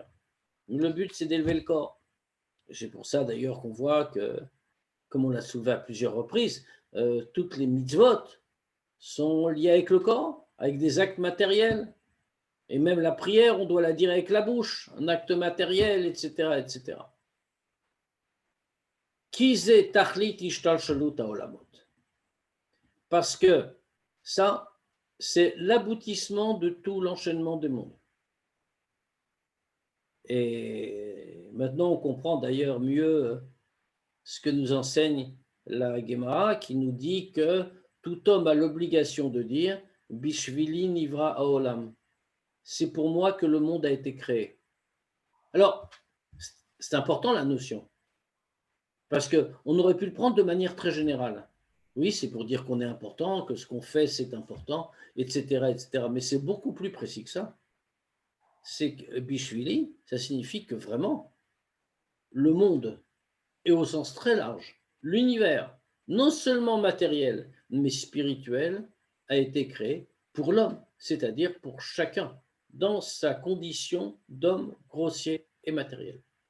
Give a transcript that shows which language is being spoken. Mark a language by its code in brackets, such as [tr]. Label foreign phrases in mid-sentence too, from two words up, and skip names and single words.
[fr] Le but, c'est d'élever le corps. C'est pour ça d'ailleurs qu'on voit que, comme on l'a soulevé à plusieurs reprises, toutes les mitzvot sont liées avec le corps, avec des actes matériels. Et même la prière, on doit la dire avec la bouche, un acte matériel, etc. etc. [he] כי זה תכלית השתלשלות העולמות. [fr] Parce que ça, c'est l'aboutissement de tout l'enchaînement des mondes. Et maintenant, on comprend d'ailleurs mieux ce que nous enseigne la Gemara, qui nous dit que tout homme a l'obligation de dire [he] בשבילי נברא העולם. [fr] C'est pour moi que le monde a été créé. Alors, c'est important la notion, parce qu'on aurait pu le prendre de manière très générale. Oui, c'est pour dire qu'on est important, que ce qu'on fait, c'est important, etc., etc. Mais c'est beaucoup plus précis que ça. C'est que Bishvili, ça signifie que vraiment, le monde, et au sens très large, l'univers, non seulement matériel, mais spirituel, a été créé pour l'homme, c'est-à-dire pour chacun, dans sa condition d'homme grossier et matériel.